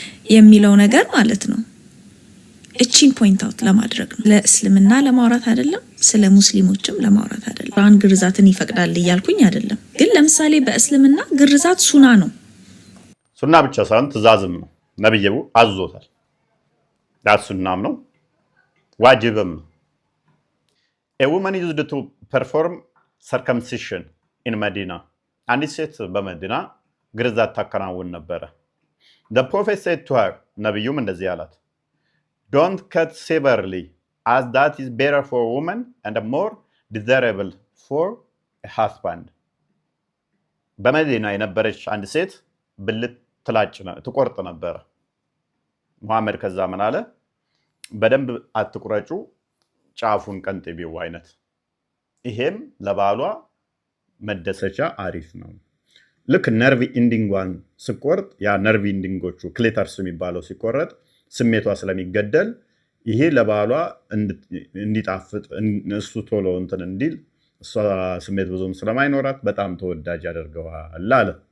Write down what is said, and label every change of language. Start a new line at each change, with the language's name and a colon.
Amharic: የሚለው ነገር ማለት ነው። እቺን ፖይንት አውት ለማድረግ ነው። ለእስልምና ለማውራት አይደለም፣ ስለ ሙስሊሞችም ለማውራት አይደለም። ቁርአን ግርዛትን ይፈቅዳል እያልኩኝ አይደለም። ግን ለምሳሌ በእስልምና ግርዛት ሱና ነው። ሱና ብቻ ሳይሆን ትእዛዝም ነው። ነብዩ አዞታል። ሱናም ነው ዋጅብም ነው።
English: A woman used to perform circumcision in Medina.
Amharic: አንዲት ሴት በመዲና ግርዛት ታከናውን ነበረ።
English: The prophet said to her,
Amharic: ነብዩም እንደዚህ አላት፣
English: Don't cut severely, as that is better for a woman and more desirable for a husband.
Amharic: በመዲና የነበረች አንድ ሴት ብልት ትቆርጥ ነበረ። መሐመድ ከዛ ምን አለ? በደንብ አትቁረጩ፣ ጫፉን ቀንጥቢው አይነት። ይሄም ለባሏ መደሰቻ አሪፍ ነው። ልክ ነርቭ ኢንዲንጓን ስቆርጥ ያ ነርቭ ኢንዲንጎቹ ክሊተርስ የሚባለው ሲቆረጥ ስሜቷ ስለሚገደል ይሄ ለባሏ እንዲጣፍጥ እሱ ቶሎ እንትን እንዲል እሷ ስሜት ብዙም ስለማይኖራት በጣም ተወዳጅ ያደርገዋል አለ።